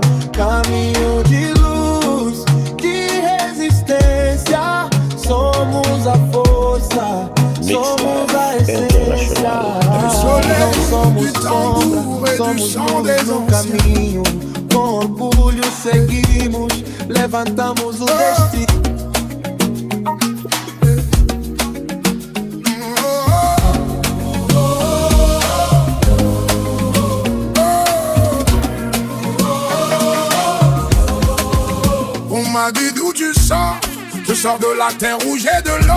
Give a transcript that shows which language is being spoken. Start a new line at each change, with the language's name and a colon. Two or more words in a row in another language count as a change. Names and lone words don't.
Portuguese: Caminho de luz, de resistência. Somos a força, somos a essência. Não somos sombra, somos luz no caminho. Com orgulho seguimos, levantamos o destino.
French: On m'a dit d'où tu sors, je sors de la terre rouge et de l'or.